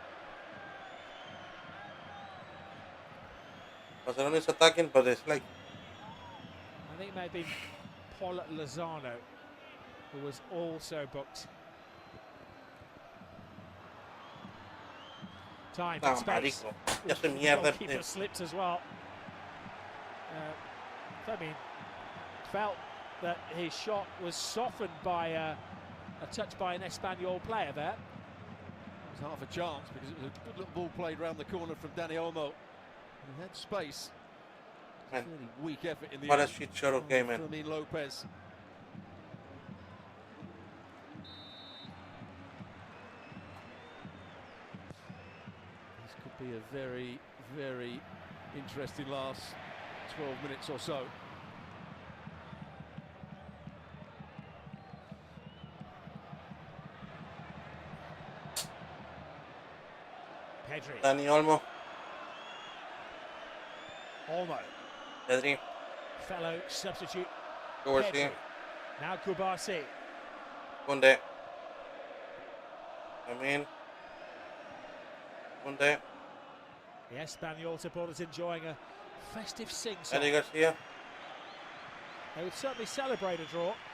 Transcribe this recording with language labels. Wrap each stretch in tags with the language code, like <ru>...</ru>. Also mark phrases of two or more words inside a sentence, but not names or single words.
<en>Barcelona is attacking, but it's like I think it may have been Paul Lozano, who was also booked. Time and space.</en> <es>marico. Ya soy</es> <en>The</en> <es>mierda.</es> <en>goalkeeper slipped as well. I mean, felt that his shot was softened by a touch by an Espanyol player there. It was half a chance because it was a good little ball played round the corner from Dani Olmo. And he had space. Man, Really weak effort in the what a end shit show of game, man. from Fermin Lopez. This could be a very, very interesting last 12 minutes or so. Pedri. Dani Olmo. Olmo. Pedri. Fellow substitute. Garcia. Pedri. Now Kubasi. Koundé. Koundé. The Espanyol supporters enjoying a festive sing-song. Eddie Garcia. They would certainly celebrate a draw.</en>